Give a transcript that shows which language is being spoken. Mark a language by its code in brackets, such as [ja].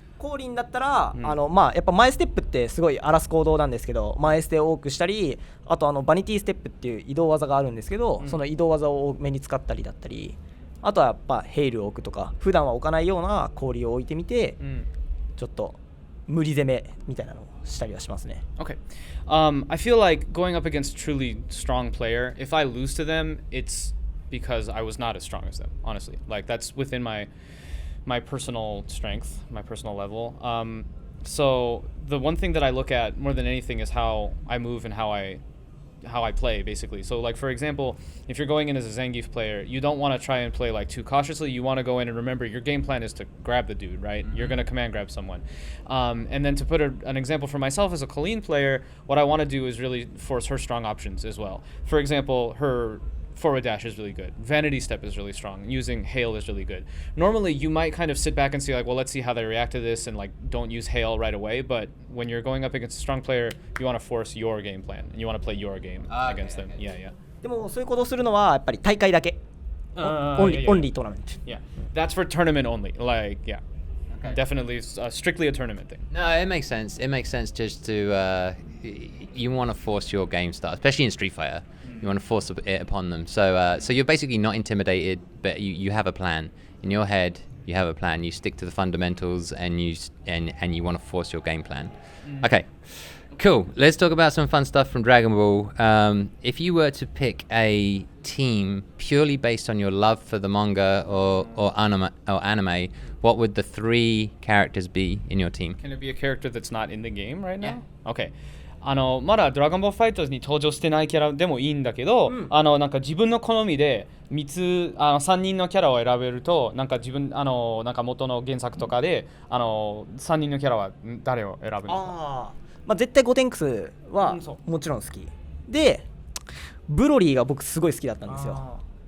[ja] 降臨だったら、まあやっぱ前ステップってすごい荒らす行動なんですけど、前ステを多くしたり、あとバニティステップっていう移動技があるんですけど、その移動技を多めに使ったりだったり、あとはやっぱヘイルを置くとか、普段は置かないような氷を置いてみて、ちょっと無理攻めみたいなのをしたりはしますね。 [en] Okay. I feel like going up against a truly strong player, if I lose to them, it's because I was not as strong as them, honestly. Like that's within my personal strength, my personal level. So the one thing that I look at more than anything is how I move and how I play, basically. So like for example, if you're going in as a Zangief player, you don't want to try and play like too cautiously. You want to go in and remember your game plan is to grab the dude, right? You're going to command grab someone. And then to put an example for myself as a Colleen player, what I want to do is really force her strong options as well. For example, her forward dash is really good. Vanity step is really strong. Using hail is really good. Normally, you might kind of sit back and see like, well, let's see how they react to this, and like don't use hail right away. But when you're going up against a strong player, you want to force your game plan and you want to play your game against them. Yeah, yeah. [ja] でもそういうことをするのはやっぱり大会だけ。 [en] Only tournament. Yeah, that's for tournament only. Like, yeah. Okay. Definitely strictly a tournament thing. No, it makes sense. It makes sense just to you want to force your game style, especially in Street Fighter. You want to force it upon them. So you're basically not intimidated, but you have a plan in your head. you have a plan, you stick to the fundamentals, and you want to force your game plan. Okay, cool. Let's talk about some fun stuff from Dragon Ball. If you were to pick a team purely based on your love for the manga or anime, what would the 3 characters be in your team? Can it be a character that's not in the game right now? Okay. [ja] まだドラゴンボールファイターズに登場してないキャラでもいいんだけど、なんか自分の好みで3人のキャラを選べると、なんか自分なんか元の原作とかで3人のキャラは誰を選ぶのか。まあ、絶対ゴテンクスはもちろん好きで、ブロリーが僕すごい好きだったんですよ。